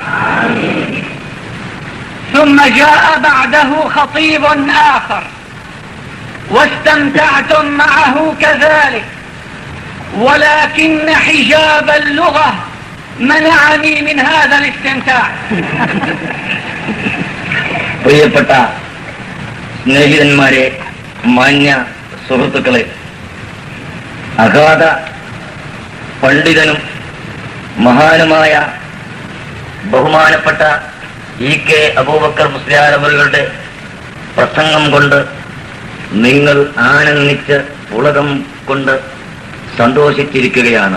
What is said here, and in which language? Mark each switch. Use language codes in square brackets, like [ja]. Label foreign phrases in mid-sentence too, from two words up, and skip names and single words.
[ar] ثم جاء بعده خطيب آخر واستمتعتم معه كذلك، ولكن حجاب اللغة منعني من هذا الاستمتاع. [ml] പ്രിയപ്പെട്ട സ്നേഹിതന്മാരെ, മാന്യ സുഹൃത്തുക്കളെ, അഗാധ പണ്ഡിതനും മഹാനുമായ ബഹുമാനപ്പെട്ട EK അബൂബക്കർ മുസ്ലിയാർ അവരുടെ പ്രസംഗം കൊണ്ട് നിങ്ങൾ ആനന്ദിച്ച് ഉലകം കൊണ്ട് സന്തോഷിച്ചിരിക്കുകയാണ്.